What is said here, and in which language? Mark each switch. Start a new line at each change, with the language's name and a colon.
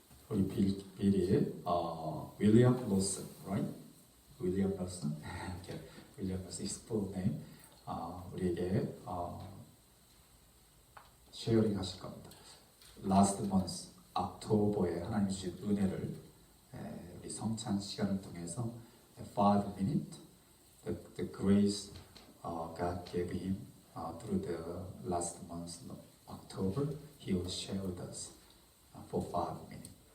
Korean: 우리 빌이
English: William Lawson, right? William Lawson. Okay. William Lawson is full name.
Korean: 우리에게 쉐어링 하실 겁니다.
English: Last month,
Korean: October에 하나님 주신 은혜를 우리 성찬 시간을 통해서
English: 5 minutes, the grace God gave him through the last month, October, he will share with us for 5 minutes.